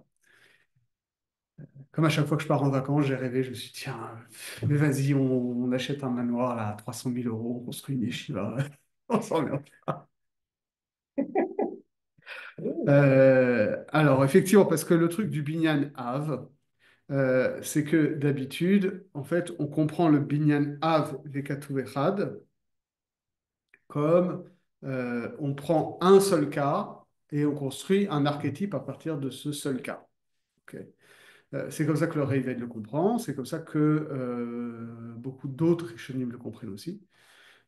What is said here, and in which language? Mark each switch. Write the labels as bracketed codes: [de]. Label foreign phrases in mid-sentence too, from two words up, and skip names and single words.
[fr] Comme à chaque fois que je pars en vacances, j'ai rêvé, je me suis dit, tiens, mais vas-y, on achète un manoir là, à 300 000 euros, on construit une yeshiva, on s'emmerde. Alors, effectivement, parce que le truc du [he] בנין אב, [fr] c'est que d'habitude, en fait, on comprend le [he] בנין אב וכתוב אחד [fr] comme on prend un seul cas et on construit un archétype à partir de ce seul cas. Ok. C'est comme ça que le Ravid le comprend, c'est comme ça que beaucoup d'autres Rishonim le comprennent aussi.